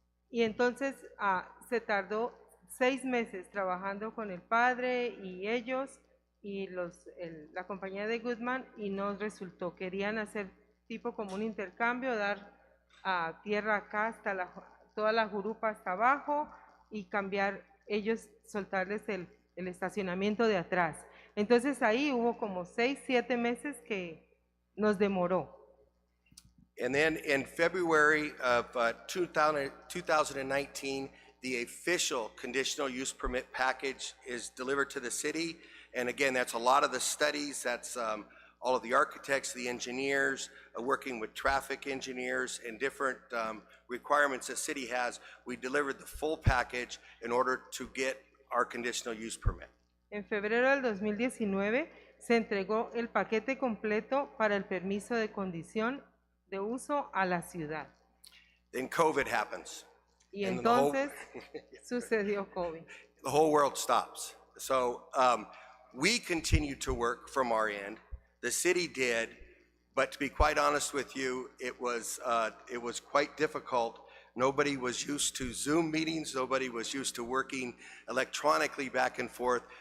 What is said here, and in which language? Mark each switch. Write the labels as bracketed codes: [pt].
[es] Y entonces se tardó 6 meses trabajando con el padre y ellos y la compañía de Goodman, y nos resultó, querían hacer tipo como un intercambio, dar tierra acá hasta toda la jurupa hasta abajo y cambiar, ellos soltarles el estacionamiento de atrás. Entonces ahí hubo como 6, 7 meses que nos demoró. [en] And then in February of 2019, the official conditional use permit package is delivered to the city. And again, that's a lot of the studies, that's all of the architects, the engineers, working with traffic engineers and different requirements the city has. We delivered the full package in order to get our conditional use permit. [es] En febrero del 2019 se entregó el paquete completo para el permiso de condición de uso a la ciudad. [en] Then COVID happens. [es] Y [en] And the whole- [es] entonces sucedió COVID. [en] The whole world stops. So we continued to work from our end. The city did, but to be quite honest with you, it was quite difficult. Nobody was used to Zoom meetings. Nobody was used to working electronically back and forth.